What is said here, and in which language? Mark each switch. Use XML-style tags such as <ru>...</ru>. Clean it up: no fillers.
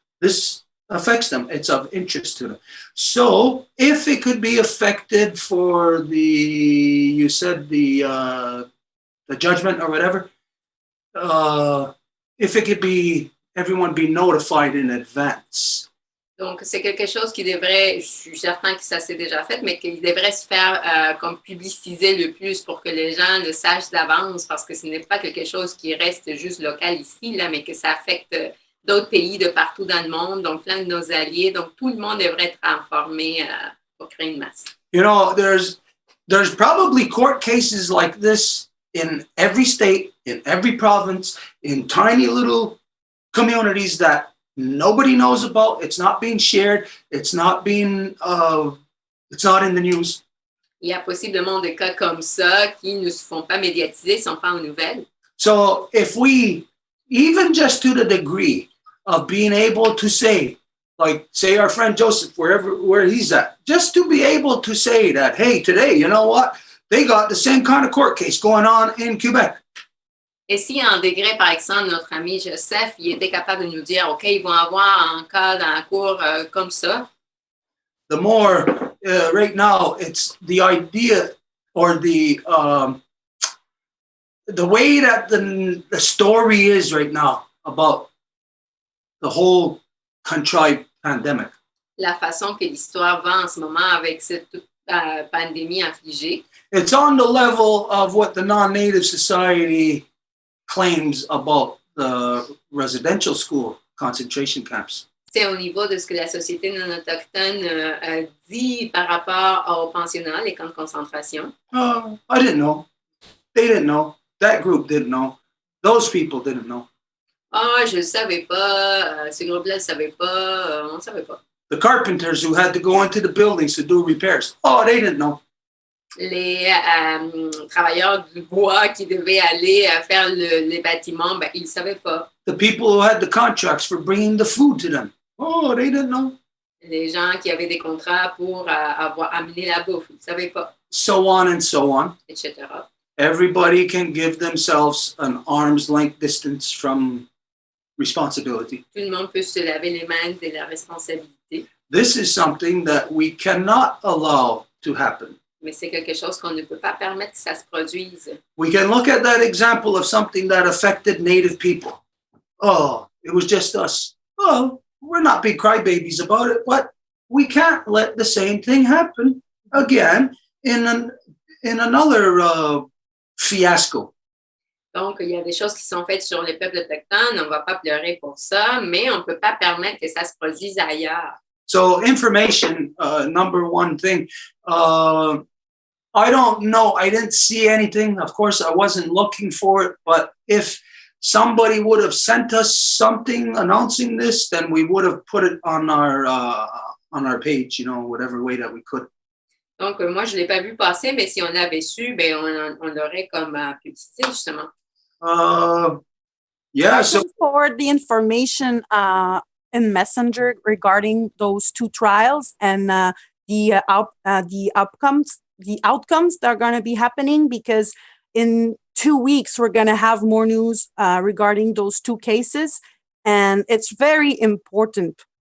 <en>This affects them. It's of interest to them. So if it could be affected for you said the judgment or whatever, if it could be, everyone be notified in advance.</en> <fr>Donc, c'est quelque chose qui devrait, je suis certain que ça s'est déjà fait, mais qu'il devrait se faire comme publiciser le plus pour que les gens le sachent d'avance, parce que ce n'est pas quelque chose qui reste juste local ici, là, mais que ça affecte d'autres pays de partout dans le monde, donc plein de nos alliés. Donc, tout le monde devrait être informé pour créer une masse.</fr> <en>You know, there's probably court cases like this in every state, in every province, in tiny little communities that nobody knows about. It's not being shared. It's not being, it's not in the news.</en> <fr>Il y a possiblement des cas comme ça qui ne se font pas médiatiser, ne sont pas aux nouvelles.</fr> <en>So if we, even just to the degree of being able to say, like say our friend Joseph, where he's at, just to be able to say that, hey, today, you know what? They got the same kind of court case going on in Quebec.</en> <fr>Et si en degré, par exemple, notre ami Joseph, il était capable de nous dire, OK, ils vont avoir un cas dans la cour comme ça.</fr> <en>The more, right now, it's the idea or the way that the story is right now about the whole contrived pandemic.</en> <fr>La façon que l'histoire va en ce moment avec cette pandémie infligée.</fr> <en>It's on the level of what the non-native society claims about the residential school concentration camps.</en> <fr>C'est au niveau de ce que la société non autochtone dit par rapport aux pensionnats, les camps de concentration.</fr> <en>I didn't know. They didn't know. That group didn't know. Those people didn't know.</en> <fr>Je ne savais pas. Ce groupe-là ne savait pas. On ne savait pas.</fr> <en>The carpenters who had to go into the buildings to do repairs. They didn't know.</en> <fr>Les travailleurs du bois qui devaient aller faire les bâtiments, ils ne savaient pas.</fr> <en>The people who had the contracts for bringing the food to them. They didn't know.</en> <fr>Les gens qui avaient des contrats pour amener la bouffe, ils ne savaient pas.</fr> <en>So on and so on.</en> <fr>Etc.</fr> <en>Everybody can give themselves an arm's length distance from responsibility.</en> <fr>Tout le monde peut se laver les mains de la responsabilité.</fr> <en>This is something that we cannot allow to happen.</en> <fr>Mais c'est quelque chose qu'on ne peut pas permettre que ça se produise.</fr> <en>We can look at that example of something that affected Native people. It was just us. We're not big crybabies about it, but we can't let the same thing happen again in another fiasco.</en> <fr>Donc, il y a des choses qui sont faites sur les peuples autochtones. On ne va pas pleurer pour ça, mais on ne peut pas permettre que ça se produise ailleurs.</fr> <en>So information, number one thing. I don't know. I didn't see anything. Of course, I wasn't looking for it. But if somebody would have sent us something announcing this, then we would have put it on our page, whatever way that we could.</en> <fr>Donc, moi, je ne l'ai pas vu passer, mais si on l'avait su, on l'aurait comme publicité, justement.</fr> <en>I can forward the information in Messenger regarding those two trials and the outcomes that are going to be happening, because in 2 weeks we're going to have more news regarding those two cases, and it's very important.</en>